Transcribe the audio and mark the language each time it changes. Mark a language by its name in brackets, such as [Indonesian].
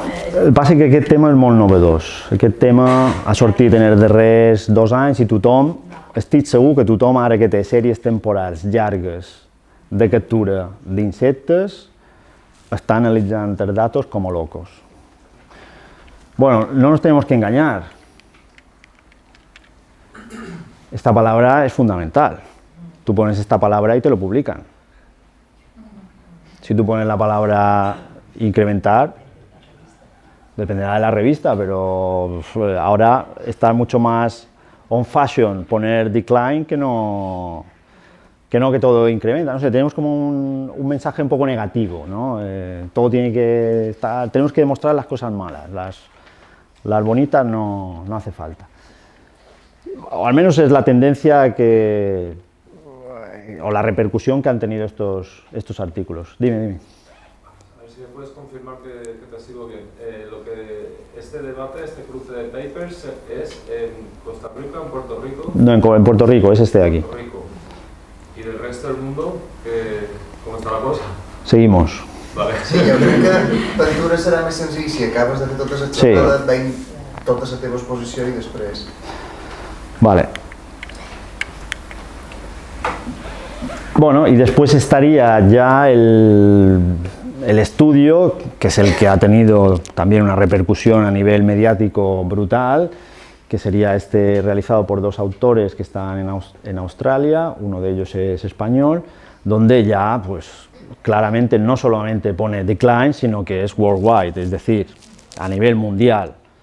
[Catalan] El que passa és que aquest tema és molt novedós. Aquest tema ha sortit en els darrers 2 anys i tothom, estic segur que tothom ara que té sèries temporals llargues de captura d'insectes está analitzando els datos [Spanish] como locos. Bueno, no nos tenemos que engañar. Esta palabra es fundamental. Tú pones esta palabra y te lo publican. Si tú pones la palabra incrementar, dependerá de la revista, pero ahora está mucho más [English] on fashion [Spanish] poner decline que no que todo incrementa, no sé, tenemos como un mensaje un poco negativo, ¿no? Todo tiene que estar, tenemos que demostrar las cosas malas, las bonitas no hace falta. O al menos es la tendencia que, o la repercusión que han tenido estos artículos. Dime. A ver si me puedes confirmar que te sigo bien. Este debate, este cruce de papers, ¿es en Costa Rica, en Puerto Rico? No, en Puerto Rico, es este de aquí. Puerto Rico. ¿Y del resto del mundo, cómo está la cosa? Seguimos. Vale. [Catalan] Sí, jo crec que pintura serà més senzill si acabes de fer totes les xerrades, veient tota la teva exposició i després... [Spanish] Vale. Bueno, y después estaría ya el estudio, que es el que ha tenido también una repercusión a nivel mediático brutal, que sería este realizado por dos autores que están en Australia, uno de ellos es español, donde ya pues claramente no solamente pone decline, sino que es worldwide, es decir, a nivel mundial,